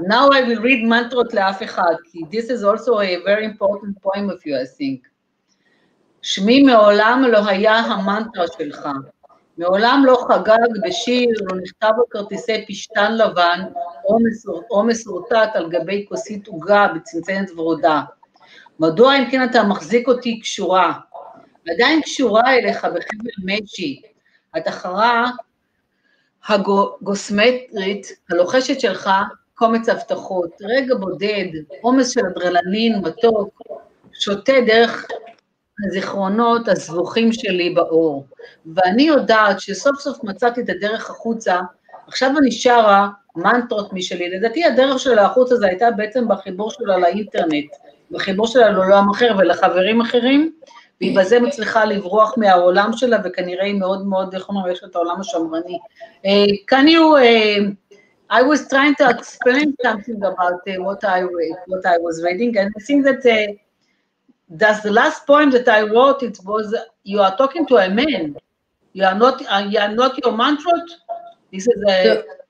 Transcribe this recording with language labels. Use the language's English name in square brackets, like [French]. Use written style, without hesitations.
[English] Now I will read [Hebrew] מנטרות לאף אחד, כי [English] this is also a very important poem of you, I think. [Hebrew] שמי מעולם לא היה המנטרה שלך. מעולם לא חגג בשיר, לא נכתב בכרטיסי פשטן לבן, או מסורטט על גבי כוסית עוגה בצנצנת ורודה. מדוע אם כן אתה מחזיק אותי קשורה? עדיין קשורה אליך בחבל משי. התחרה הגוסמטרית, הלוחשת שלך, קומץ הבטחות, רגע בודד, עומס של אדרנלין, מתוק, שותה דרך הזיכרונות הסבוכים שלי באור, ואני יודעת שסוף סוף מצאתי את הדרך החוצה, עכשיו אני שרה מנטרות משלי. לדעתי הדרך שלה החוצה זה הייתה בעצם בחיבור שלה לאינטרנט, בחיבור שלה לעולם אחר ולחברים אחרים, והיא בזה מצליחה לברוח מהעולם שלה, וכנראה היא מאוד מאוד, איך אומרים, יש לה את העולם השמרני. [English] Can you, I was trying to explain something about what I was reading, and I think that that's the last poem that I wrote. It was, you are talking to a man. You are not your mantra. This is